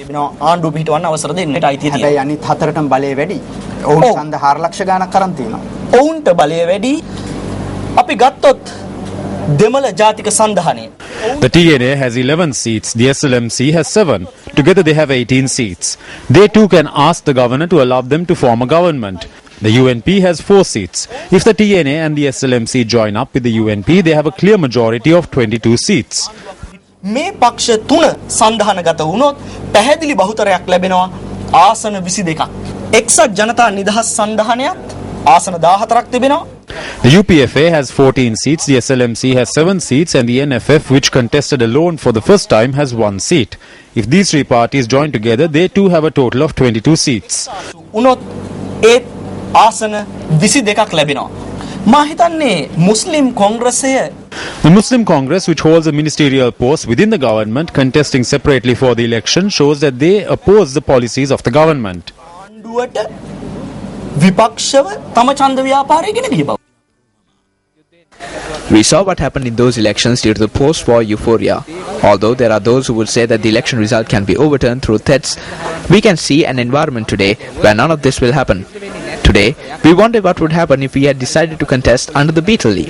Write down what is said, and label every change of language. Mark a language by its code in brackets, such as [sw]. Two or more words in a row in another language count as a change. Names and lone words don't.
[en] The TNA has 11 seats, the SLMC has 7. Together they have 18 seats. They too can ask the governor to allow them to form a government. The UNP has 4 seats. If the TNA and the SLMC join up with the UNP, they have a clear majority of 22 seats. [si] මේ පක්ෂ තුන සන්ධානගත වුණොත් පැහැදිලි බහුතරයක් ලැබෙනවා ආසන 22ක්. එක්සත් ජනතා නිදහස් සන්ධානයත් ආසන 14ක් තිබෙනවා. [en] The UPFA has 14 seats, the SLMC has 7 seats and the NFF, which contested alone for the first time, has 1 seat. If these three parties join together, they too have a total of 22 seats. [si] වුණොත් ඒ ආසන 22ක් ලැබෙනවා. මා හිතන්නේ මුස්ලිම් කොංග්‍රසය [en] The Muslim Congress, which holds a ministerial post within the government, contesting separately for the election, shows that they oppose the policies of the government. [si] ආණ්ඩුවට විපක්ෂව තම ඡන්ද ව්‍යාපාරය ගෙන ගිය බව. [en] We saw what happened in those elections due to the post-war euphoria. Although there are those who would say that the election result can be overturned through threats, we can see an environment today where none of this will happen. Today, we wonder what would happen if we had decided to contest under the betel leaf.